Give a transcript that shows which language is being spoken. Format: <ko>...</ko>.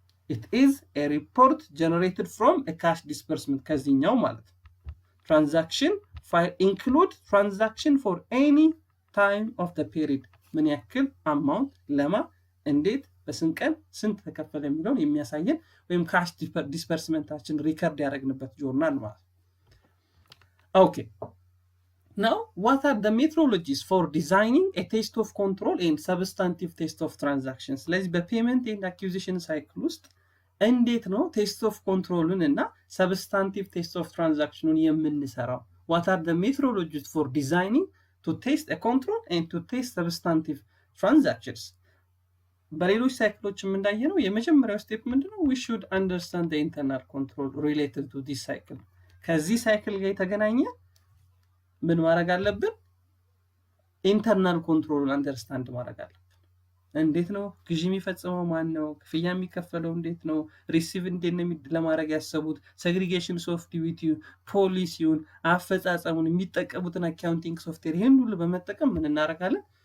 <en>it is a report generated from a cash disbursement</en> <am>ከዚህኛው ማለት ነው።</am> <en>ትራንዛክሽን ፋይል include transaction for any time of the period</en> <am>ምን ያክል አማውንት ለማ እንዴት በስንት ቀን ስንት ተከፈለ የሚለውን የሚያሳየን ወይም ካሽ ዲስበርስመንታችን ሪከርድ ያደረግንበት ጆርናል ማለት። ኦኬ</am> <en>now what are the methodologies for designing a test of control and substantive test of transactions?</en> <am>ስለዚህ በፔመንት ኤንድ አኩዚሽን ሳይክል ውስጥ እንዴት ነው ቴስት ኦፍ ኮንትሮልን እና ሰብስታንቲቭ ቴስት ኦፍ ትራንዛክሽኑን የምንሰራው?</am> <en>what are the methodologies for designing to test a control and to test substantive transactions?</en> <am>በሌሎች ሳይክሎችም እንዳየነው የመጀመሪያው ስቴፕ ምንድነው?</am> <en>we should understand the internal control related to this cycle።</en> <am>ከዚህ ሳይክል ጋር የተገናኘ ምን ማድረግ አለብን? ኢንተርናል ኮንትሮልን አንደርስታንድ ማድረግ አለብን። እንዴት ነው ግዢ የሚፈጽመው ማን ነው? ክፍያ የሚከፈለው እንዴት ነው? ሪሲቭ እንዴት ነው ለማድረግ ያሰቡት? ሴግሪጌሽን ኦፍ ዲዩቲ ፖሊሲውን አፈጻጸሙን የሚጠቀሙትን አካውንቲንግ ሶፍትዌር ይሄን ሁሉ በመጠቀም ምን እናደርጋለን?</am>